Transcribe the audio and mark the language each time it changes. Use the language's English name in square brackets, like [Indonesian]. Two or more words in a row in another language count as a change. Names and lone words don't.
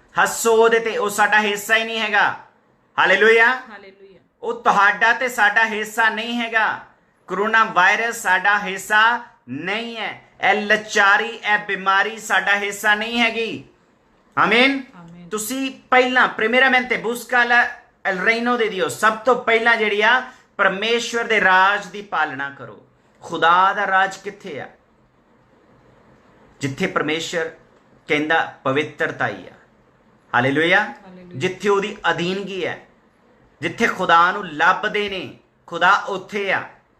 [Punjabi] ਹੱਸੋ ਉਹਦੇ ਤੇ, ਉਹ ਸਾਡਾ ਹਿੱਸਾ ਹੀ ਨਹੀਂ ਹੈਗਾ। ਹਾਲੇਲੂਇਆ। ਹਾਲੇਲੂਇਆ। ਉਹ ਤੁਹਾਡਾ ਤੇ ਸਾਡਾ ਹਿੱਸਾ ਨਹੀਂ ਹੈਗਾ। ਕੋਰੋਨਾ ਵਾਇਰਸ ਸਾਡਾ ਹਿੱਸਾ ਨਹੀਂ ਹੈ। ਇਹ ਲਚਾਰੀ, ਇਹ ਬਿਮਾਰੀ ਸਾਡਾ ਹਿੱਸਾ ਨਹੀਂ ਹੈਗੀ। ਆਮੀਨ। ਤੁਸੀਂ ਪਹਿਲਾਂ [Spanish] primeramente busca el reino de Dios, [Punjabi] ਸਭ ਤੋਂ ਪਹਿਲਾਂ ਜਿਹੜੀ ਆ ਪਰਮੇਸ਼ਵਰ ਦੇ ਰਾਜ ਦੀ ਪਾਲਣਾ ਕਰੋ। ਖੁਦਾ ਦਾ ਰਾਜ ਕਿੱਥੇ ਆ? ਜਿੱਥੇ ਪਰਮੇਸ਼ਵਰ ਕਹਿੰਦਾ ਪਵਿੱਤਰਤਾ ਹੀ ਆ। ਹਾਲੇਲੂਇਆ। ਜਿੱਥੇ ਉਹਦੀ ਅਧੀਨਗੀ ਹੈ, ਜਿੱਥੇ ਖੁਦਾ ਨੂੰ ਲੱਭਦੇ ਨੇ, ਖੁਦਾ ਉੱਥੇ ਆ।